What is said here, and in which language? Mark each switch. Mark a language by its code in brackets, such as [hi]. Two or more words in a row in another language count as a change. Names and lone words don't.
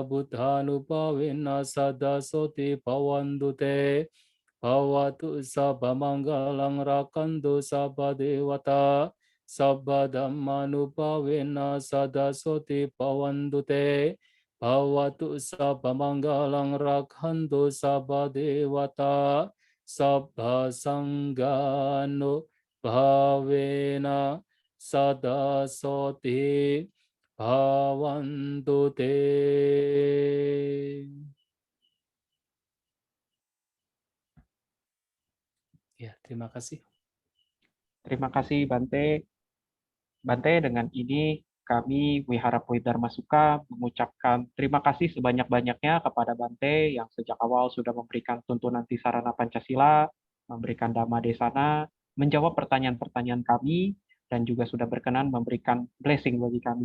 [pi] buddhanupavena sada soti bhavantu te Bhavatu sabha manggalang rakantu sabha dewata sabha dhammanupavena sada soti bhavantu te Bhavatu sabha manggalang rakantu sabha dewata sabha sanggano bhavena sada soti bhavantu te. [id] Ya, terima kasih. Terima kasih Bante. Bante, dengan ini kami Wihara Pui Dharma Sukha mengucapkan terima kasih sebanyak-banyaknya kepada Bante yang sejak awal sudah memberikan tuntunan Tisarana Pancasila, memberikan Dhamma Desana, menjawab pertanyaan-pertanyaan kami, dan juga sudah berkenan memberikan blessing bagi kami.